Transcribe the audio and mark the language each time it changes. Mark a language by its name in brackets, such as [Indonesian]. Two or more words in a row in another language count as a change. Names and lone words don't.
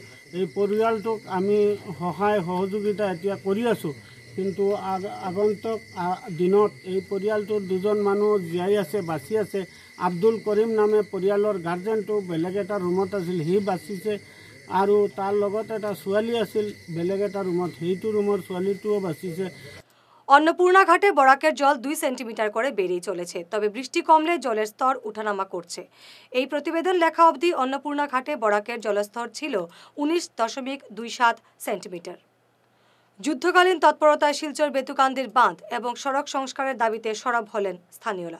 [Assamese] এই পৰিয়ালটোক আমি সহায় সহযোগিতা এতিয়া কৰি আছোঁ, কিন্তু আগন্তুক দিনত এই পৰিয়ালটোৰ দুজন মানুহ জীয়াই আছে, বাচি আছে। আব্দুল কৰিম নামে পৰিয়ালৰ গাৰ্জেনটো বেলেগ এটা ৰুমত আছিল, সি বাচিছে। আৰু তাৰ লগত এটা ছোৱালী আছিল বেলেগ এটা ৰুমত, সেইটো ৰুমৰ ছোৱালীটোও বাচিছে। [Bangla] অন্নপূর্ণা ঘাটে বরাকের জল 2 সেন্টিমিটার করে বেড়েই চলেছে, তবে বৃষ্টি কমলে জলের স্তর উঠানামা করছে। এই প্রতিবেদন লেখা অবধি অন্নপূর্ণা ঘাটে বরাকের জলস্তর ছিল 19.27 সেন্টিমিটার। যুদ্ধকালীন তৎপরতায় শিলচর বেতুকান্দির বাঁধ এবং সড়ক সংস্কারের দাবিতে সরব হলেন স্থানীয়রা।